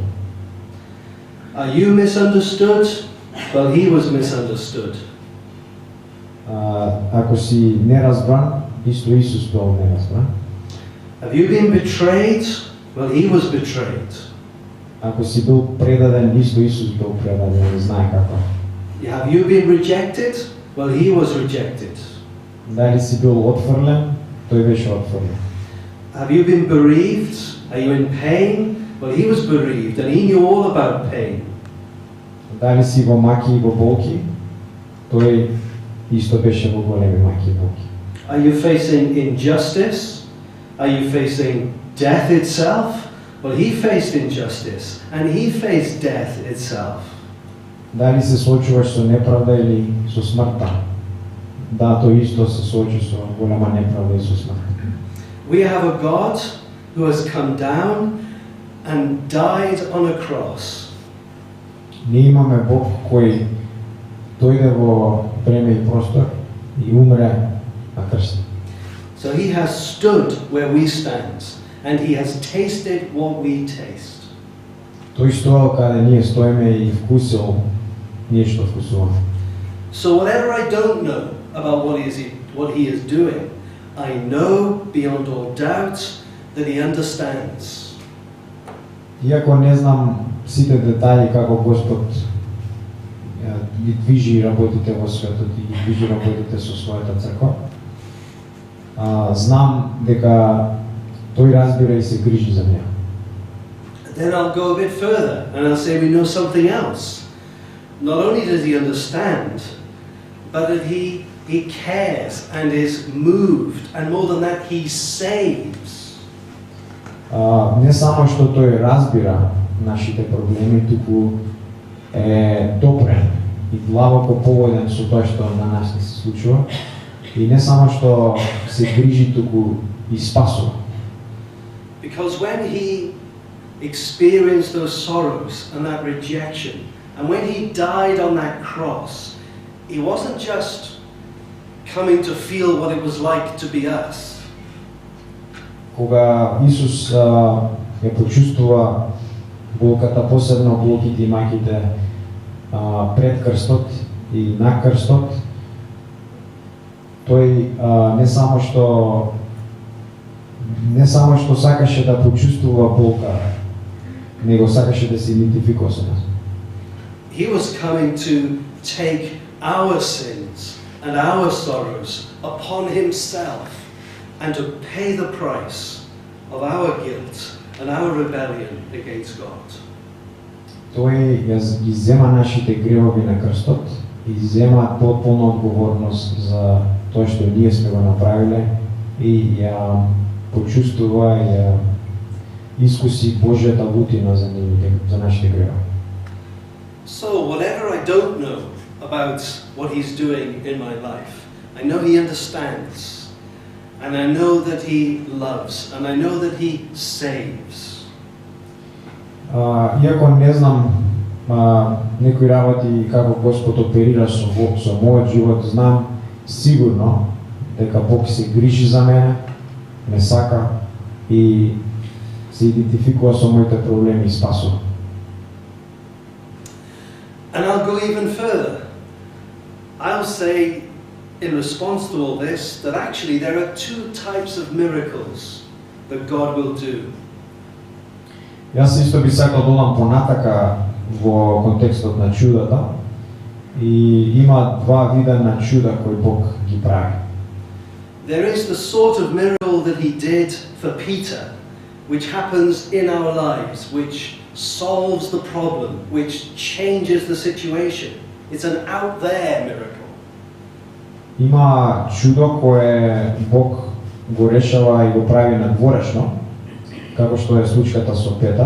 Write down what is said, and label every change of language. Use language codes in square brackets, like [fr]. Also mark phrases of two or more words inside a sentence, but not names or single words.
[en] Are you misunderstood? Well, he was misunderstood. [mk] Ако си неразбран, исто Исус бил неразбран. [en] Have you been betrayed? Well, he was betrayed. [mk] Ако си бил предаден, исто Исус бил предаден, не знае како. [en] Have you been rejected? Well, he was rejected. [mk] Дали си бил отфрлен, тој беше отфрлен. [en] Have you been bereaved? Are you in pain? Well, he was bereaved and he knew all about pain. [mk] Дали си во маки и во болки, тој исто беше во големи маки и болки. [en] Are you facing injustice? Are you facing death itself? Well, he faced injustice and he faced death itself. [mk] Дали се соочуваш со неправда или со смртта? Да, тој исто се соочи со голема неправда и со смртта. [en] We have a God who has come down and died on a cross. [mk] Ние имаме Бог кој дојде во време и простор и умре на крст. [en] So he has stood where we stand and he has tasted what we taste. [mk] Тој стоел каде ние стоиме и вкусил ние што вкусуваме. [en] So whatever I don't know about what he is doing, I know beyond all doubt that he understands. [mk] Иако не знам сите детали како Господ ги движи работите во светот и ги движи работите со својата црква, знам дека тој разбира и се грижи за неа. [en] Then I'll go a bit further and I'll say we know something else. Not only does he understand, but that he cares and is moved, and more than that, he saves. [mk] Не само што тој разбира нашите проблеми, туку е допрен и длабоко поводен со тоа што на нас не се случува, и не само што се грижи, туку и спасува. [en] Because when he experienced those sorrows and that rejection, and when he died on that cross, he wasn't just coming to feel what it was like to be us. [mk] Кога Исус ја почувствува болката, посебно болките и маките пред крстот и на крстот, тој не само што сакаше да почувствува болка, него сакаше да се идентификува со нас. [en] He was coming to take our sins and our sorrows upon himself and to pay the price of our guilt and our rebellion against God. [mk] Тој ги зема нашите гревови на крстот и зема потполна одговорност за тоа што ние сме го направиле и ја почувствува и ја искуси Божјата лутина за нашите гревови. [en] So whatever I don't know about what he's doing in my life, I know he understands, and I know that he loves, and I know that he saves. [mk] Иако не знам некои работи како Господ оперира со мојот живот, знам сигурно дека Бог се грижи за мене, ме сака и се идентификува со моите проблеми и спасува. [en] And I'll go even further. I'll say in response to all this, that actually there are two types of miracles that God will do. [mk] Јас исто би сакал да одам понатака во контекстот на чудата и има два вида на чуда кои Бог ги прави. [en] There is the sort of miracle that he did for Peter, which happens in our lives, which solves the problem, which changes the situation. It's an out there miracle. [mk] Има чудо кое Бог го решава и го прави надворешно, како што е случката со Петар.